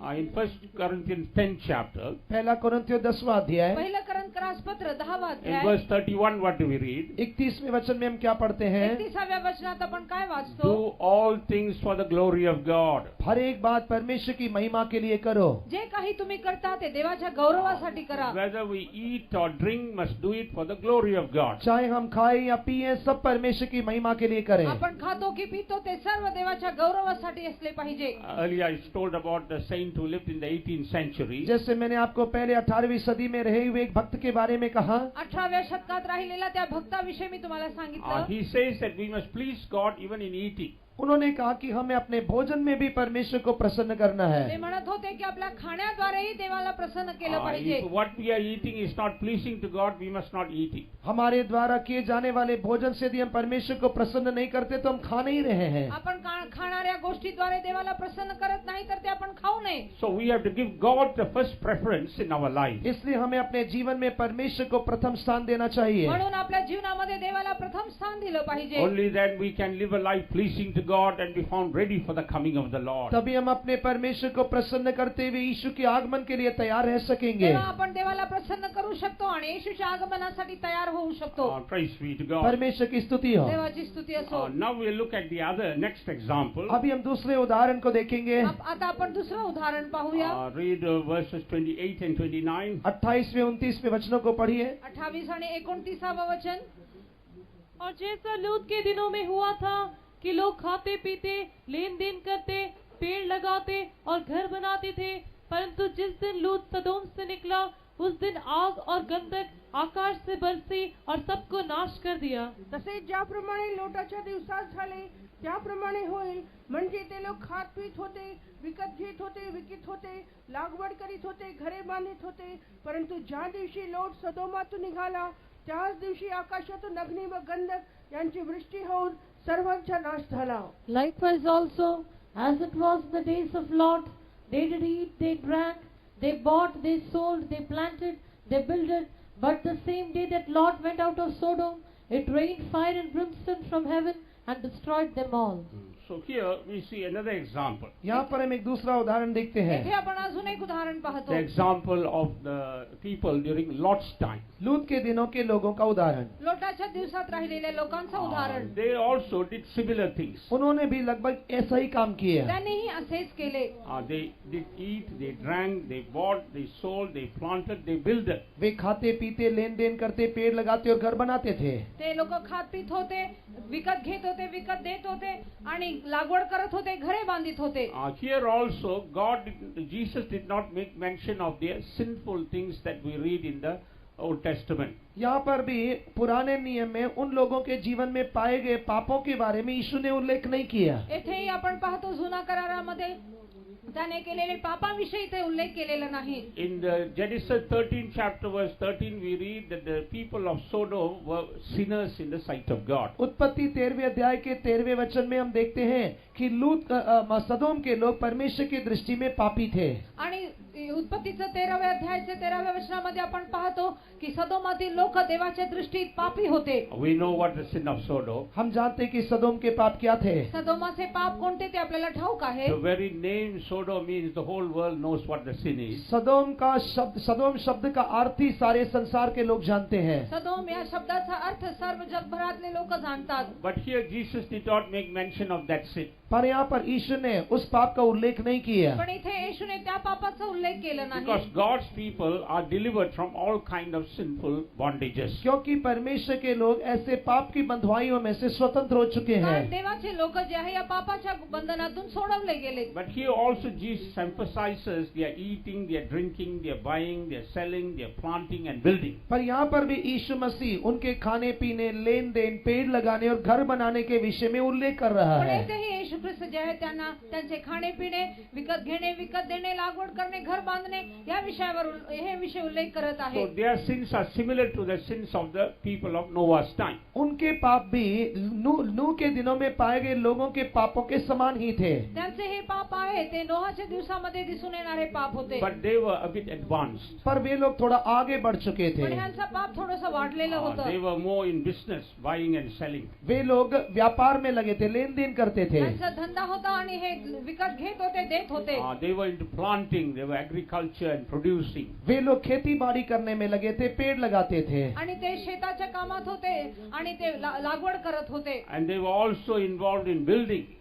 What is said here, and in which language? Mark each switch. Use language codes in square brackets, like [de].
[en] In 1 Corinthians 10 chapter, [hi] पहला कोरिन्थियों 10वां अध्याय, [mr] पहिलं करंतकास पत्र 10वां [en] in [mr] अध्याय, [en] verse 31, what do we read? [hi] 31वें वचन में हम क्या पढ़ते हैं? [mr] 31व्या वचनात आपण काय वाचतो? [en] Do all things for the glory of God. [hi] हर एक बात परमेश्वर की महिमा के लिए करो. [mr] जे काही तुम्ही करता ते देवाच्या गौरवासाठी करा. [en] Whether we eat or drink, must do it for the glory of God. [hi] चाहे हम खाएं या पिएं, सब परमेश्वर की महिमा के लिए करें. [mr] आपण खातो की पितो ते सर्व देवाच्या गौरवासाठी असले पाहिजे. [en] Earlier I told about the saint who lived in the 18th century. [hi] जैसे मैंने आपको पहले 18वीं सदी में रहे हुए एक भक्त के बारे में कहा. [mr] 18व्या शतकात राहिलेल्या त्या भक्ताविषयी मी तुम्हाला सांगितलं. [en] He says that we must please God even in eating. [hi] उन्होंने कहा कि हमें अपने भोजन में भी परमेश्वर को प्रसन्न करना [mr] ते [hi] है. [mr] म्हणत होते की आपल्या खाण्याद्वारेही देवाला प्रसन्न केलं पाहिजे. [en] If what we are eating is not pleasing to God, we must not eat it. [hi] हमारे द्वारा किए जाने वाले भोजन से यदि हम परमेश्वर को प्रसन्न नहीं करते तो हम खा नहीं रहे हैं. [mr] आपण खाणाऱ्या गोष्टीद्वारे देवाला प्रसन्न करत नाही तर ते आपण खाऊ नये. [en] So we have to give God the first preference in our life. [hi] इसलिए हमें अपने जीवन में परमेश्वर को प्रथम स्थान देना चाहिए. [mr] म्हणून आपल्या जीवनामध्ये देवाला प्रथम स्थान दिलं पाहिजे. [en] Only then we can live a life pleasing to God and be found ready for the coming of the Lord. [hi] तभी हम अपने परमेश्वर को प्रसन्न करते हुए यीशु के आगमन के लिए तैयार रह सकेंगे. [mr] तेव्हा आपण देवाला प्रसन्न करू शकतो आणि येशूच्या आगमनासाठी तयार होऊ शकतो. [en] Praise be to God. [hi] परमेश्वर की स्तुति हो. [mr] देवाची स्तुती असो. [en] Now we look at the other next example. [hi] अभी हम दूसरे उदाहरण को देखेंगे. [mr] आता आपण दुसरं उदाहरण पाहूया. [en] Read verses 28 and 29. [hi] 28वें 29वें वचनों को पढ़िए. [mr] 28 आणि 29 वचन. [hi] और जैसा लूत के दिनों में हुआ था कि लोग खाते पीते, लेन देन करते, पेड़ लगाते और घर बनाते थे, परंतु जिस दिन लूत सदोम से निकला उस दिन आग और गंधक आकाश से बरसी और सबको नाश कर दिया. [mr] तसेच ज्याप्रमाणे लोटाच्या दिवसात झाले त्याप्रमाणे होईल. म्हणजे ते लोक खात पीत होते, विकत घेत होते, विकित होते, लागवड करीत होते, घरे बांधित होते, परंतु ज्या दिवशी लोट सदोमातून निघाला त्याच दिवशी आकाशातून अग्नी व गंधक यांची वृष्टी होऊन सर्वांचा नाश झाला. [en] Likewise also, as it was in the days of Lot, they did eat, they drank, they bought, they sold, they planted, they builded. But the same day that Lot went out of Sodom, it rained fire and brimstone from heaven and destroyed them all. So here we see another example. [hi] यहाँ पर हम एक दूसरा उदाहरण देखते हैं. [mr] येथे आपण अजून एक उदाहरण पाहतो. [en] The example of the people during Lot's time. [hi] लूत के दिनों के लोगों का उदाहरण. [mr] लोटाच्या दिवसात राहिलेल्या लोकांचं उदाहरण. [en] They also did similar things. [hi] उन्होंने भी लगभग ऐसा ही काम किया. [mr] त्यांनीही असेच केले. [en] They did eat, they drank, they bought, they sold, they planted, they builded. [hi] वे खाते पीते, लेन देन करते, पेड़ लगाते और घर बनाते थे. [mr] ते लोक खात पीत होते, विकत घेत होते, विकत देत होते आणि लागवड करत होते, घरे बांधित होते. [en] Here also Jesus did not make mention of the sinful things that we read in the Old Testament. [hi] यहाँ पर भी पुराने नियम में उन लोगों के जीवन में पाए गए पापों के बारे में यीशु ने उल्लेख नहीं किया. [mr] येथेही आपण पाहतो जुना करारामध्ये त्याने केलेले पापांविषयी ते उल्लेख केलेला नाही. [en] In the Genesis 13 chapter verse 13 we read that the people of Sodom were sinners in the sight of God. [hi] उत्पत्ति 13वें अध्याय के 13वें वचन में हम देखते हैं कि लूत सदोम के लोग परमेश्वर की दृष्टि में पापी थे. [mr] आणि उत्पत्तीचं 13व्या अध्यायाच्या 13व्या वचनामध्ये आपण पाहतो की सदोमातील लोक देवाच्या दृष्टीत पापी होते. [en] We know what the sin of Sodom. [hi] हम जानते कि सदोम के पाप क्या थे. [mr] सदोमाचे पाप कोणते ते आपल्याला ठाऊक आहे. [en] The very name Sodom means the whole world knows what the sin is. [hi] सदोम शब्द का अर्थ ही सारे संसार के लोग जानते हैं. [mr] सदोम या शब्दाचा अर्थ सर्व जगभरातले लोक जाणतात. [en] But here Jesus did not make mention of that sin. [hi] पर यहाँ पर यीशु ने उस पाप का उल्लेख नहीं किया. [mr] पण इथे येशूने त्या पापाचा उल्लेख केला नाही. [en] Because God's people are delivered from all kind of sinful bondage. bondages. [hi] क्योंकि परमेश्वर के लोग ऐसे पाप की बंधुआइयों में से स्वतंत्र हो चुके हैं। [mr] कारण देवाचे लोक जे आहे या पापाच्या बंधनातून सोडवले गेले. [en] But here also Jesus emphasizes their eating, their drinking, their buying, their selling, their planting and building. [hi] पर यहाँ पर भी यीशु मसीह उनके खाने पीने, लेन देन, पेड़ लगाने और घर बनाने के विषय में उल्लेख कर रहा [mr] पण [hi] है। [mr] येथेही येशू ख्रिस्त जे आहे त्यांना त्यांचे खाणे पिणे, विकत घेणे, विकत देणे, लागवड करणे, घर बांधणे या विषयावर हे विषय उल्लेख करत आहे. [en] So their sins are similar to the sins of the people of Noah's time. [hi] उनके पाप भी नूह के दिनों में पाए गए लोगों के पापों के समान ही थे। [mr] त्यांचे हे पाप आहे ते नोहाच्या दिवसामध्ये दिसून येणारे पाप होते. [en] But they were a bit advanced. [hi] पर वे लोग थोड़ा आगे बढ़ चुके थे। [mr] पण ह्यांचा पाप थोडंसं वाढलेलं होतं. [en] They were more in business, buying and selling. [hi] वे लोग व्यापार में लगे थे, लेन देन करते थे। [mr] त्यांचा धंदा होता आणि हे विकत घेत होते, देत होते. [en] They were into planting, they were agriculture and producing. [hi] वे लोग खेती बाड़ी करने में लगे थे, पेड़ लगाते थे। [mr] आणि ते शेताच्या कामात होते आणि ते लागवड करत होते. [en] And they were also involved in building.